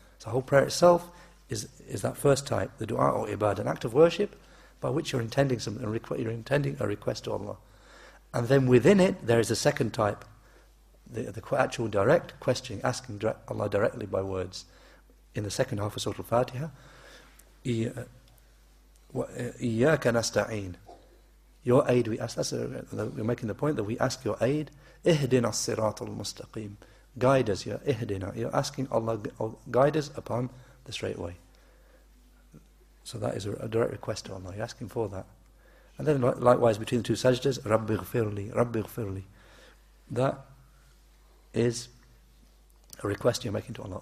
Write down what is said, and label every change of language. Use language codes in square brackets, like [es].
[en] So the whole prayer itself is that first type, the du'a or ibadah, an act of worship by which you're intending you're intending a request to Allah, and then within it there is a second type, the actual direct questioning, asking Allah directly by words. In the second half of Surah Al-Fatiha, [ar] إِيَّاكَ نَسْتَعِينَ, [en] your aid we ask. We're making the point that we ask your aid. [ar] اهدنا الصراط المستقيم, [en] guide us. You're asking Allah, guide us upon the straight way. So that is a direct request to Allah. You're asking for that. And then likewise between the two sajdas, [ar] رَبِّ اغْفِرْ لِي. [en] That is a request you're making to Allah.